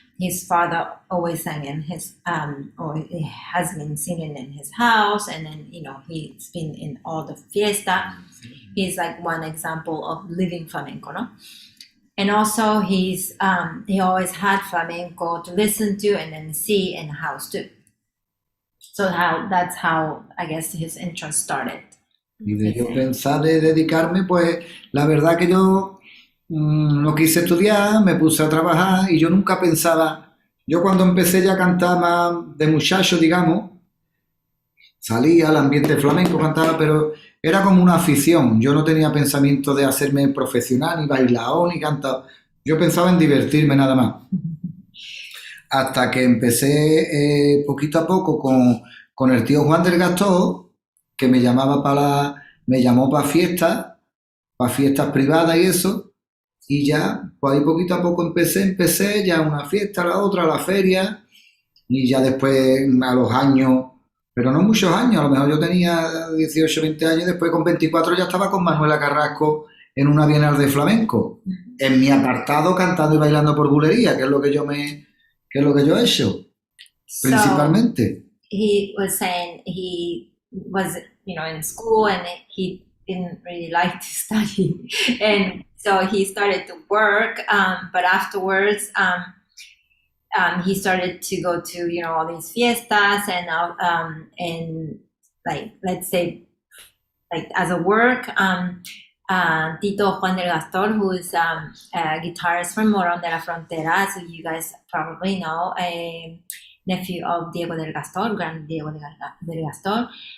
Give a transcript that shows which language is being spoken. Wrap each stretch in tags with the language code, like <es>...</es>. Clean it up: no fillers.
<en>His father always sang in his, or he has been singing in his house, and then, he's been in all the fiesta. He's like one example of living flamenco, no? And also he always had flamenco to listen to and then see in the house too. So that's how I guess his interest started.</en> <es>Y de yo pensar de dedicarme, pues la verdad que yo no quise estudiar, me puse a trabajar y yo nunca pensaba, yo cuando empecé ya a cantar más de muchacho, digamos, salía al ambiente flamenco, cantaba, pero era como una afición. Yo no tenía pensamiento de hacerme profesional, ni bailaor, ni cantar. Yo pensaba en divertirme nada más. Hasta que empecé poquito a poco con el tío Juan del Gastor, que me llamó para fiestas privadas y eso, y ya, pues ahí poquito a poco empecé ya una fiesta, la otra, la feria, y ya después a los años, pero no muchos años, a lo mejor yo tenía 18, 20 años, y después con 24 ya estaba con Manuela Carrasco en una bienal de flamenco, en mi apartado cantando y bailando por bulería, que es lo que yo he hecho, principalmente.</es> <en>So, he was saying he was, in school and he didn't really like to study. And so he started to work, but afterwards, he started to go to, all these fiestas and like, let's say, like as a work, Tito Juan del Gastor, who is a guitarist from Morón de la Frontera, so you guys probably know, a nephew of Diego del Gastor, Grand Diego del Gastor.</en>